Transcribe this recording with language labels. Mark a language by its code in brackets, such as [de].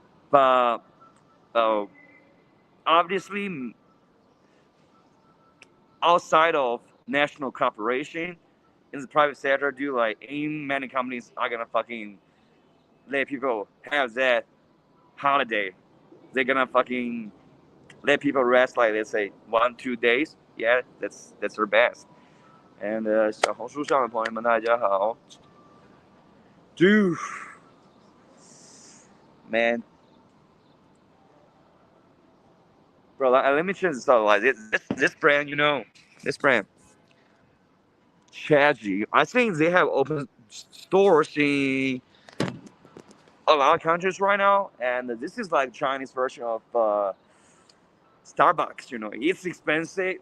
[en] But uh, obviously, outside of national corporation, in the private sector, do like ain't many companies are gonna fucking let people have that holiday. They're gonna fucking let people rest like let's say 1-2 days. Yeah, that's their best. And [zh] 小红书上的朋友们，大家好。 [en] Dude, man, bro, let me change this up. Like this brand, you know, this brand, Chaji. I think they have open stores in a lot of countries right now, and this is like Chinese version of Starbucks. You know, it's expensive.